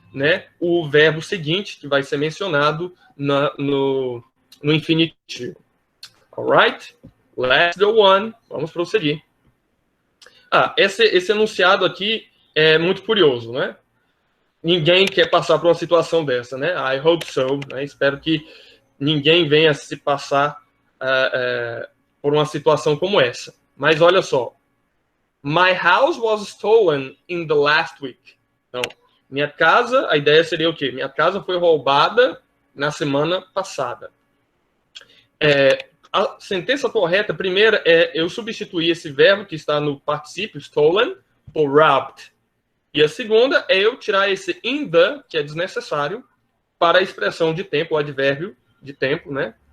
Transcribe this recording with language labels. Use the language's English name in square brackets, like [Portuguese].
[Portuguese] né, o verbo seguinte, que vai ser mencionado no infinitivo. [English] Alright? Let's go on. [Portuguese] Vamos prosseguir. Esse enunciado aqui é muito curioso, né? Ninguém quer passar por uma situação dessa, né? [English] I hope so. [Portuguese] Né? Espero que ninguém venha se passar por uma situação como essa. Mas olha só. [English] My house was stolen in the last week. [Portuguese] Então, minha casa, a ideia seria o quê? Minha casa foi roubada na semana passada. A sentença correta, primeira, eu substituir esse verbo que está no particípio, stolen, por robbed. E a segunda é eu tirar esse in the, que é desnecessário, para a expressão de tempo, o advérbio de tempo, né?